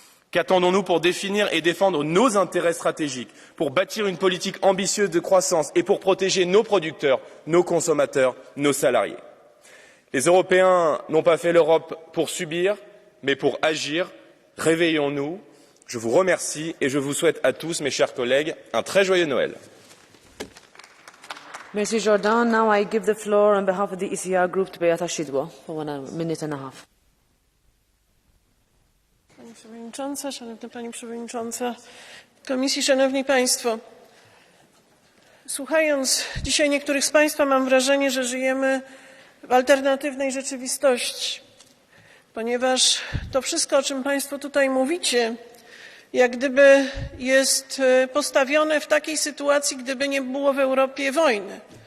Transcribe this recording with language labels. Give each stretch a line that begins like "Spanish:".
French: Qu'attendons-nous pour définir et défendre nos intérêts stratégiques, pour bâtir une politique ambitieuse de croissance et pour protéger nos producteurs, nos consommateurs, nos salariés? Les Européens n'ont pas fait l'Europe pour subir, mais pour agir. Réveillons-nous. Je vous remercie et je vous souhaite à tous, mes chers collègues, un très joyeux Noël. Merci Jordan.
English: Now I give the floor on behalf of the ECR group to Beata Szydło for 1 minute and a half.
Polish: Pani Przewodnicząca, Szanowna Pani Przewodnicząca Komisji, Szanowni Państwo. Słuchając dzisiaj niektórych z Państwa, mam wrażenie, że żyjemy w alternatywnej rzeczywistości, ponieważ to wszystko, o czym Państwo tutaj mówicie, jak gdyby jest postawione w takiej sytuacji, gdyby nie było w Europie wojny.